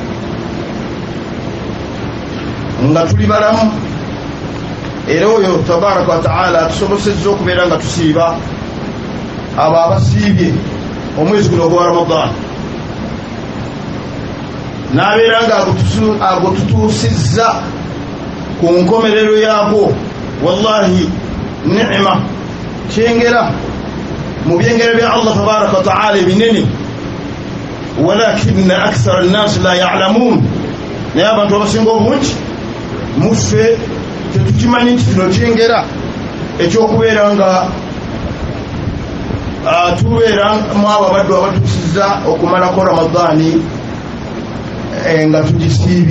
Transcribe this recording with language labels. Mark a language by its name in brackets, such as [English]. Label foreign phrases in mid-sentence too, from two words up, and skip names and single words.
[Ganda] nga tuli balamu, era oyo [Arabic] تبارك وتعالى [Ganda] atusobosezza okubeera nga tusiiba abo abasiibye omwezi guno ogwa Ramadan, n'abeera nga ago tutuusizza ku nkomerero yaabwo. [Arabic] والله نعمة [Ganda] kyengera mu byengera bya Allah [Arabic] تبارك وتعالى binene, ولكن أكثر الناس لا يعلمون. [Ganda] Naye abantu abasinga obungi muffe tetukimanyi nti kino kyengera ekyokubeera nga tubeera mu abo abaddu abatuusizza okumalako Ramadani nga tugisiibye.